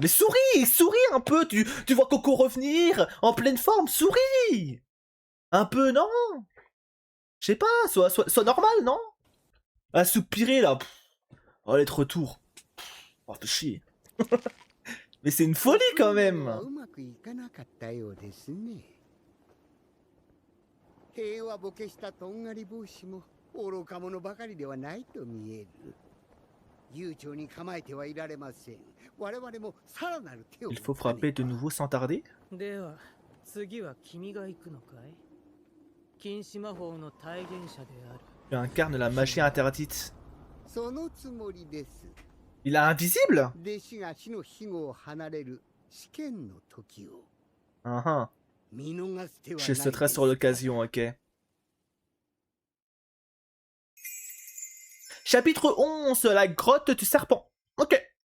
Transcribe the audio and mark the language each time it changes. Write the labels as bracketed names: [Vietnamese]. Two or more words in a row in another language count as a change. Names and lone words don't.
[French] Mais souris un peu, tu vois Coco revenir en pleine forme, souris! Un peu, non? Je sais pas, sois normal, non? À soupirer là. Oh, elle est de retour. Oh, fais chier. Mais c'est une folie quand même. [Japanese] 平和ボケしたとんがり帽子も愚か者ばかりではないと見える。悠長に構えてはいられません。我々もさらなる手を。 [French] Il faut frapper de nouveau sans tarder. [Japanese] では次は君が行くのかい？禁止魔法の体現者である。 [French] Il incarne la magie interdite. [Japanese] そのつもりです。 [French] Il est invisible? [Japanese] 弟子が死の庇護を離れる試験の時を。 [French] Je sauterai sur l'occasion, ok. Chapitre 11, la grotte du serpent. Ok.